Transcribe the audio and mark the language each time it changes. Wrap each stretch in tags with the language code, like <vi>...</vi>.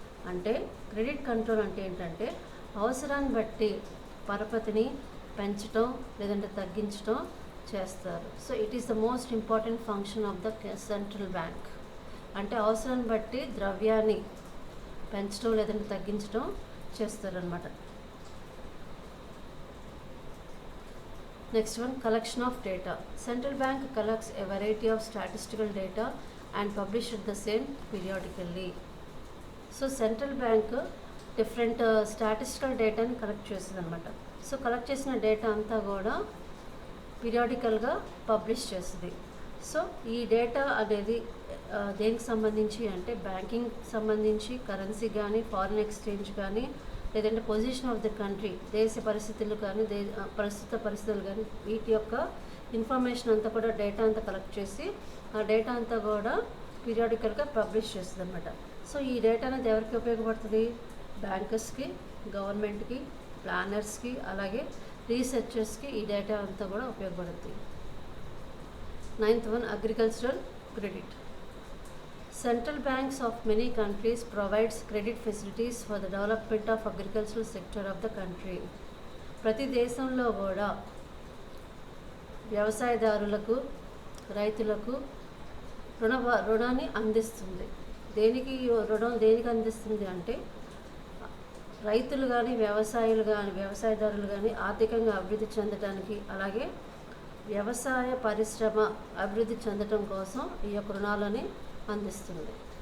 <te>అంటే credit control అంటే ఏంటంటే అవసరాన్ని బట్టి పరపతిని పెంచడం లేదంటే తగ్గించడం చేస్తారు.</te> <en>So it is the most important function of the central bank.</en> <te>అంటే అవసరాన్ని బట్టి ద్రవ్యాన్ని పెంచడం లేదంటే తగ్గించడం చేస్తారనమాట.</te> <en>Next one, collection of data. Central bank collects a variety of statistical data and publishes the same periodically. So central bank different statistical data ni collect</en> <te>చేస్తుంది అనమాట. సో కలెక్ట్ చేసిన డేటా అంతా కూడా పీరియాడికల్గా పబ్లిష్ చేస్తుంది. సో ఈ data అనేది దేనికి సంబంధించి అంటే బ్యాంకింగ్ సంబంధించి, కరెన్సీ కానీ, ఫారిన్ ఎక్స్చేంజ్ కానీ, లేదంటే</te> <en>position of the country,</en> <te>దేశ పరిస్థితులు కానీ, ప్రస్తుత పరిస్థితులు కానీ, వీటి యొక్క ఇన్ఫర్మేషన్ అంతా కూడా డేటా అంతా కలెక్ట్ చేసి ఆ డేటా అంతా కూడా పీరియాడికల్గా పబ్లిష్ చేస్తుంది అనమాట. సో ఈ డేటా అనేది ఎవరికి ఉపయోగపడుతుంది? బ్యాంకర్స్కి, గవర్నమెంట్కి, ప్లానర్స్కి, అలాగే రీసెర్చర్స్కి ఈ డేటా అంతా కూడా ఉపయోగపడుతుంది.</te> <en>Ninth one, agricultural credit. Central banks of many countries provides credit facilities for the development of agricultural sector of the country.</en> <te>ప్రతి దేశంలో కూడా వ్యవసాయదారులకు, రైతులకు రుణాన్ని అందిస్తుంది. దేనికి అందిస్తుంది అంటే రైతులు కానీ, వ్యవసాయదారులు కానీ ఆర్థికంగా అభివృద్ధి చెందడానికి, అలాగే వ్యవసాయ పరిశ్రమ అభివృద్ధి చెందడం కోసం ఈ యొక్క రుణాలని అందిస్తుంది.</te>